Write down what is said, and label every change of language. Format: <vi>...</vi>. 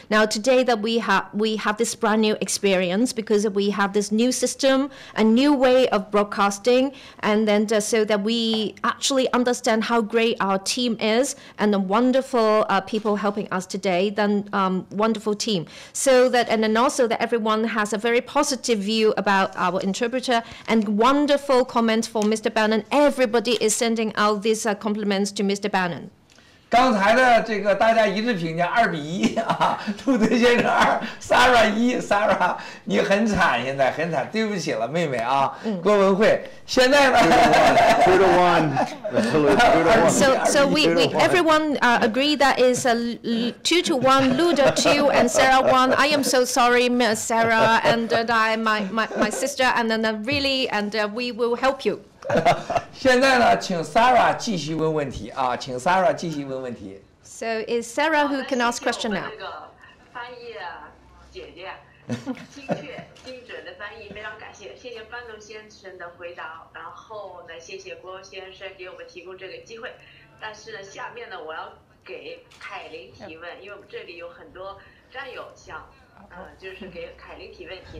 <en>Now today that we have this brand new experience because we have this new system, a new way of broadcasting, and then so that we actually understand how great our team is and the wonderful people helping us today. Then wonderful team. So that and then also that everyone has a very positive view about our interpreter and wonderful comments for Mr. Bannon. Everybody is sending out these compliments to Mr. Bannon.</en> <zh>刚才的这个大家一致评价2-1啊，路德先生2 ，Sarah 1 ，Sarah 你很惨，现在很惨，对不起了，妹妹啊，郭文慧，现在呢 2-1</zh> <en>So everyone agree that is 2-1, Luda 2 and Sarah 1. I am so sorry, Miss Sarah, and my sister, and then really, and we will help you.</en> <zh>现在呢，请 Sarah 继续问问题啊，请 Sarah 继续问问题。</zh> <en>So is Sarah who can ask question now?</en> <zh>这个翻译姐姐，精确精准的翻译，非常感谢，谢谢班农先生的回答，然后呢，谢谢郭先生给我们提供这个机会。但是呢，下面呢，我要给凯琳提问，因为我们这里有很多战友想，就是给凯琳提问题。</zh>